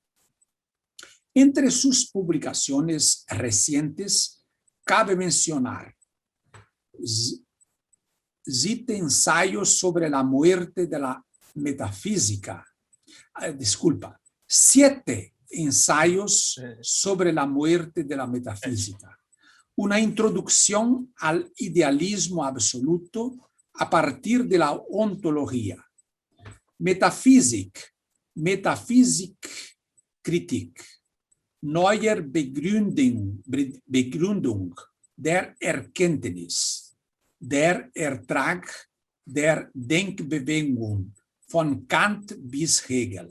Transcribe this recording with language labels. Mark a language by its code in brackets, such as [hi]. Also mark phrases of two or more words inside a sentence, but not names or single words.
[es] Entre sus publicaciones recientes cabe mencionar Siete ensayos sobre la muerte de la metafísica. Siete ensayos sobre la muerte de la metafísica. Una introducción al idealismo absoluto a partir de la ontología. [de] Metaphysikkritik, Neuer Begründung der Erkenntnis, der Ertrag der Denkbewegung von Kant bis Hegel.